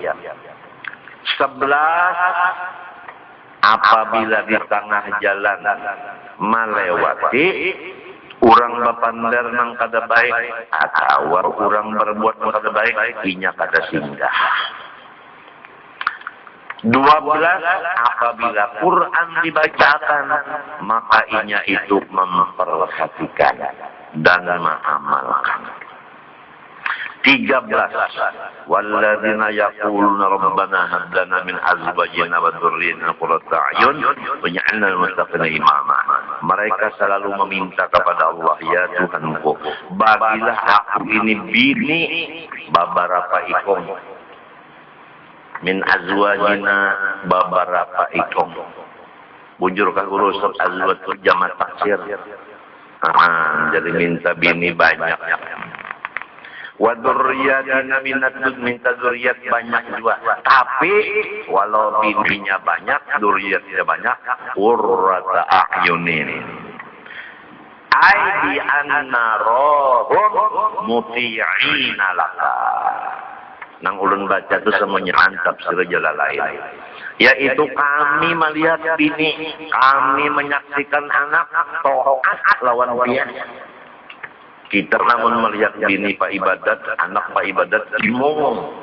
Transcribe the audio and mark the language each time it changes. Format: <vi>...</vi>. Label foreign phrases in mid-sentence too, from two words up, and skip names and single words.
<bjn>11, apabila di tengah jalan melewati orang berpandar nang kada baik atau orang berbuat nang kada baik, inya kada singgah. 12, apabila Quran dibacakan, maka inya itu memperhatikan dan mengamalkan. 13.</bjn> <ar>والذين يقولون ربنا هب لنا من أزواجنا وذرياتنا قرة أعين واجعلنا للمتقين إماما.</ar> <bjn>Mereka selalu meminta kepada Allah, ya Tuhanku, bagilah aku ini bini babarapa ikom.</bjn> <ar>من أزواجنا</ar> <bjn>babarapa ikom. Bujur ka guru Ustaz azwaj jamak taksir. Jadi minta bini banyak.</bjn> <ar>وذرياتنا</ar> <bjn>minta dzurriyyat banyak juga. Tapi walau bininya banyak, dzurriyyatnya banyak,</bjn> <ar>قرة أعين. أي بأن نراهم مطيعين لك.</ar> <bjn>Nang ulun baca itu semuanya tafsir Jalalain. Yaitu kami melihat bini, kami menyaksikan anak taat lawan dia. Kita namun melihat bini Pak Ibadat, anak Pak Ibadat bingung.</bjn>